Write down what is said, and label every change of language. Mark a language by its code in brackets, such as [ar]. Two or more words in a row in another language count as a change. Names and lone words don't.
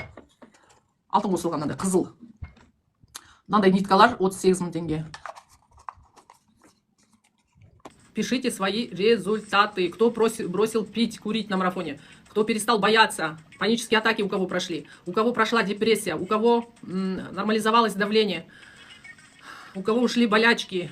[kk] Алтын қосылған мынандай қызыл. Мынандай ниткалар 38 мың теңге. [ru] Пишите свои результаты. Кто бросил пить, курить на марафоне. Кто перестал бояться. Панические атаки у кого прошли. У кого прошла депрессия. У кого нормализовалось давление. У кого ушли болячки.